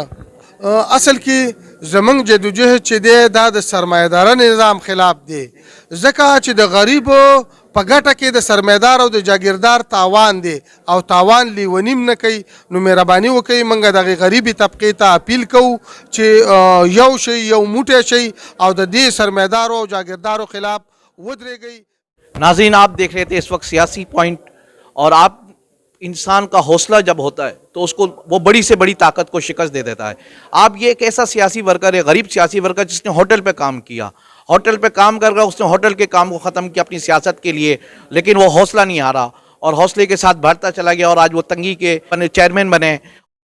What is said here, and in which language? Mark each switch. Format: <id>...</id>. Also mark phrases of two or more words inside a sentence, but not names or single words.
<ps>اصل کې زمونږ جدوجهد چې دی دا د سرمایه‌داره نظام خلاف دی، ځکه چې د غریبو په ګټه کې د سرمایدار او د جاگیردار تاوان دی، او تاوان لیونیم نه کوي. نو مهرباني وکړئ موږ دغې غریبې طبقې ته اپیل کوو چې یو شئ، یو موټی شئ او د دې سرمایدارو او جاگیردارو خلاف ودرېږئ.</ps> <ur>ناظرین، آپ دیکھ رہے تھے اس وقت سیاسی پوائنٹ، اور آپ انسان کا حوصلہ جب ہوتا ہے تو اس کو وہ بڑی سے بڑی طاقت کو شکست دے دیتا ہے. آپ یہ ایک ایسا سیاسی ورکر ہے، غریب سیاسی ورکر، جس نے ہوٹل پہ کام کیا، ہوٹل پہ کام کر رہا، اس نے ہوٹل کے کام کو ختم کیا اپنی سیاست کے لیے، لیکن وہ حوصلہ نہیں ہارا اور حوصلے کے ساتھ بڑھتا چلا گیا، اور آج وہ تنگی کے چیئرمین بنے.</ur>